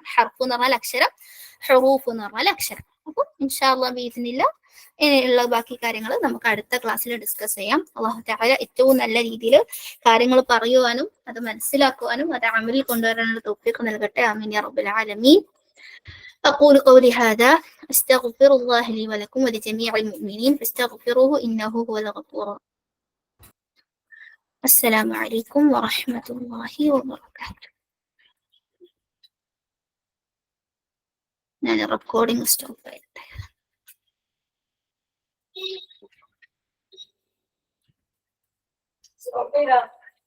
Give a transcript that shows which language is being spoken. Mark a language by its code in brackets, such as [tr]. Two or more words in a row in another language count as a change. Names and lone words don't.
[ml] ഹർഫ് എന്ന് പറഞ്ഞാൽ അക്ഷരം, ഹുറൂഫ് എന്ന് പറഞ്ഞാൽ അക്ഷരം. അപ്പൊ [ar] إن شاء الله بإذن الله [ml] ഇനിയുള്ള ബാക്കി കാര്യങ്ങൾ നമുക്ക് അടുത്ത ക്ലാസ്സിൽ ഡിസ്കസ് ചെയ്യാം. [ar] الله تعالى [ml] ഏറ്റവും നല്ല രീതിയിൽ കാര്യങ്ങൾ പറയുവാനും അത് മനസ്സിലാക്കുവാനും അത് അമലിൽ കൊണ്ടുവരാനുള്ള തൗഫീഖ് നൽകട്ടെ. [ar] آمين يا رب العالمين. أقول قولي هذا أستغفر الله لي ولكم ولجميع المؤمنين فاستغفروه إنه هو الغفور. السلام عليكم ورحمة الله وبركاته. [ml] ഞാൻ [en] recording stop [ml] ചെയ്യട്ടെ.